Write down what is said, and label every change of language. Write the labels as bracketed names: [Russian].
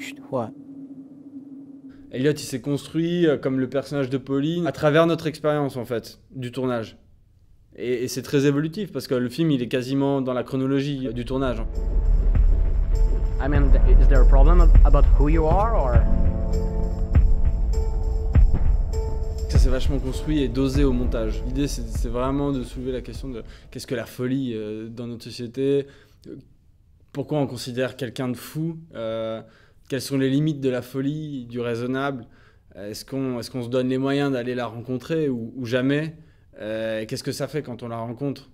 [English] What? [French] Elliot, il s'est construit comme le personnage de Pauline à travers notre expérience, en fait, du tournage. Et c'est très évolutif, parce que le film, il est quasiment dans la chronologie du tournage. [English] I mean, is there a problem about who you are, or? [French] Ça s'est vachement construit et dosé au montage. L'idée, c'est vraiment de soulever la question de qu'est-ce que la folie dans notre société, pourquoi on considère quelqu'un de fou, quelles sont les limites de la folie, du raisonnable, est-ce qu'on se donne les moyens d'aller la rencontrer ou jamais, qu'est-ce que ça fait quand on la rencontre?